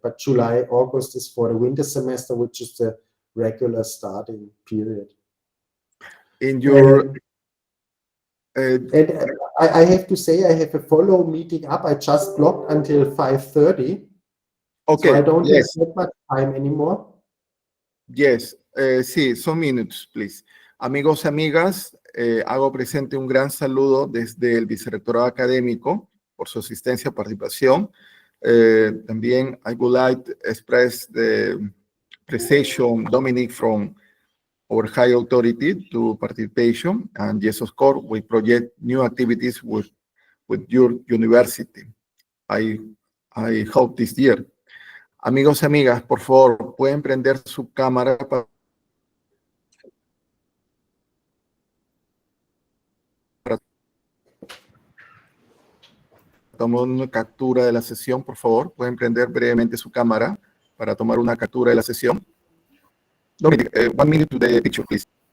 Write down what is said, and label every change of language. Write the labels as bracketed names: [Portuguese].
[English] But July, August is for the winter semester, which is the regular starting period. In your and I have to say I have a follow meeting up. I just blocked until 5:30. Okay. So I don't have that much time anymore. Yes. Sí, some minutes, please. [Spanish] Amigos, amigas, hago presente un gran saludo desde el vicerrectorado académico por su asistencia y participación. [English] También I would like to express the appreciation, Dominik, from our high authority to participation. And yes, of course, we project new activities with your university. I hope this year. [Spanish] Amigos, amigas, por favor, pueden prender su cámara para tomar una captura de la sesión, por favor. Pueden prender brevemente su cámara para tomar una captura de la sesión. [English] Dominik, 1 minute to the picture, please.